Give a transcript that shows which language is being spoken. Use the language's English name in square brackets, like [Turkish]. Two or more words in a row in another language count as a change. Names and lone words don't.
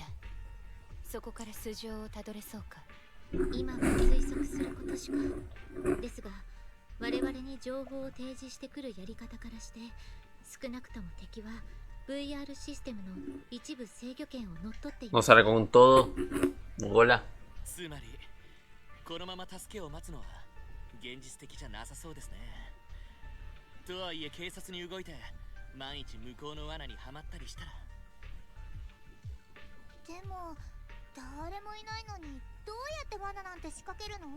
[Japanese] そこから素性をたどれそうか。今は推測することしか。ですが我々に情報を提示してくるやり方からして少なくとも敵は VR システムの一部制御権を乗っ取っていま [Spanish] No [Japanese] す。 [Spanish] sale con todo. Mogola. [Japanese] つまりこのまま助けを待つのは現実的じゃなさそうですね。とはいえ警察に動いて万一向こうの罠にはまったりしたら。でも誰もいないのにどうやって罠なんて仕掛けるの？